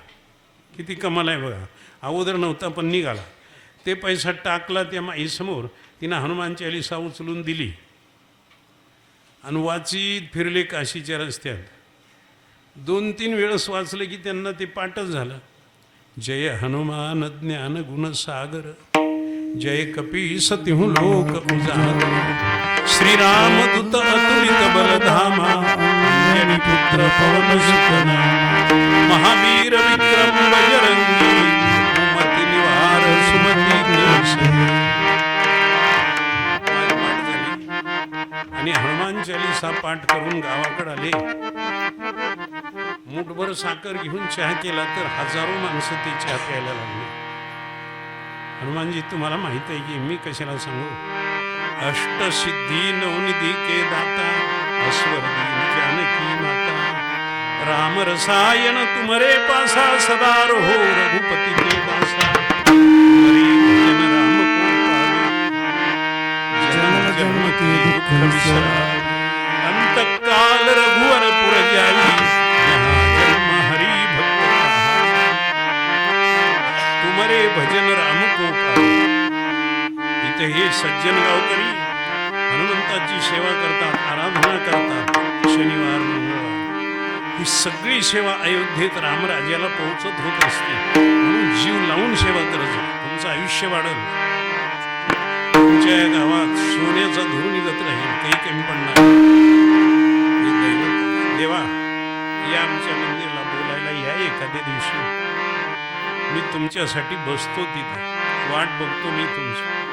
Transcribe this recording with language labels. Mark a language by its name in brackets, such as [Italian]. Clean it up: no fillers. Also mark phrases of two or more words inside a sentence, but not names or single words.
[Marathi] किती कमाल आहे बघा अगोदर नव्हता पण निघाला ते पैसा टाकला त्या माईसमोर तिनं हनुमान चालीसा उचलून दिली आणि वाचीत फिरले काशीच्या रस्त्यात 2-3 वेळेस वाचले की त्यांना ते पाठच झालं [Awadhi] जय हनुमान ज्ञान गुण सागर जय कपीस तिहु लोक उजागर श्रीराम दूत अतुलित बलधामा अंजनी पुत्र पवन सुत नामा महावीर विक्रम बजरंगी सुमति निवार सुमति केसरी [Marathi] आणि हनुमान चालीसा पाठ करून गावाकडे आले मुठभर साखर घेऊन चहा केला तर हजारो माणसं ते चहा प्यायला लागले हनुमानजी तुम्हाला माहित आहे की मी कशाला सांगू [Awadhi] अष्टसिद्धी नवनिधी के दाता अस्वर दीन जानकी माता राम रसायन तुम्हारे पासा सदा रहो रघुपति के दासा तुम्हारे भजन राम को पावे जन्म जन्म के दुख बिसरा अंत काल रघुवर पुर जाई तुम्हारे भजन राम को पावे [Marathi] इथे हे सज्जन गावकरी हनुमंताची सेवा करतात आराधना करतात शनिवार मंगळवार ही सगळी सेवा अयोध्येत रामराज्याला पोहोचत होत असते म्हणून जीव लावून सेवा करत जा तुमचं आयुष्य वाढेल तुमच्या गावात सोन्याचा धूर निघत राहील काही कमी पडणार हे दैवत देवा या आमच्या मंदिराला बोलायला या एखाद्या दिवशी मी तुमच्यासाठी बसतो तिथे वाट बघतो मी तुमची